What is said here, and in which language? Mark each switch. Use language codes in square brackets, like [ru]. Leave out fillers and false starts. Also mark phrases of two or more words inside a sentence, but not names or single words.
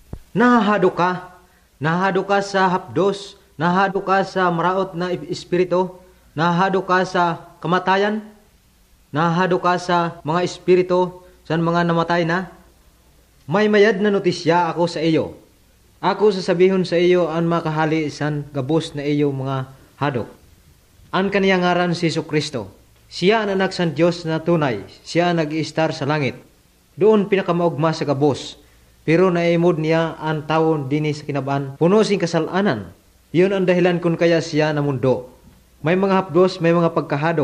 [msb] Nahahado ka sa hapdos, nahahado ka sa maraot na espiritu, nahahado ka sa kamatayan, nahahado ka sa mga espiritu sa mga namatay na. May mayad na notisya ako sa iyo. Ako sasabihon sa iyo ang makahali san gabos na iyo mga hadok. Ang kaniyang ngaran si Jesucristo. Siya ang anak san Diyos na tunay. Siya nag-iistar sa langit. Doon pinakamaugma sa gabos. Pero naimod niya ang tao din sa kinabaan. Puno sing kasalanan. Yun ang dahilan kung kaya siya na mundo. May mga hapdos, may mga pagkahadok.